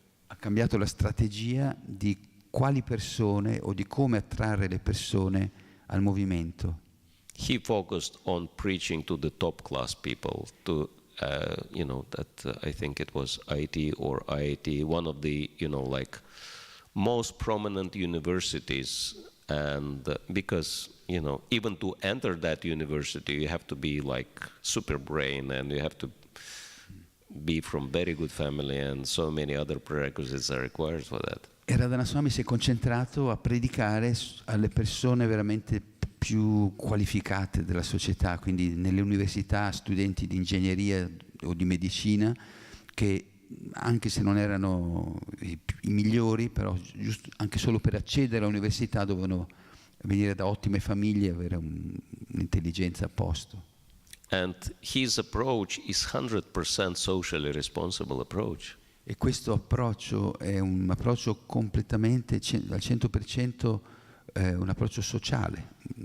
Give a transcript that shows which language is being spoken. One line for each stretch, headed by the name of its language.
Italian: Ha cambiato la strategia di quali persone o di come attrarre le persone al movimento.
English: He focused on preaching to the top class people, to I think it was IT or IIT, one of the most prominent universities, and because even to enter that university you have to be like super brain, and you have to be from very good family, and so many other prerequisites are required for that.
Italian: E Radhanath Swami si è concentrato a predicare alle persone veramente più qualificate della società, quindi nelle università, studenti di ingegneria o di medicina, che anche se non erano i migliori, però anche solo per accedere all'università dovevano venire da ottime famiglie e avere un'intelligenza a posto.
English: And his approach is 100% socially responsible approach.
Italian: E questo approccio è un approccio completamente al 100% un approccio sociale.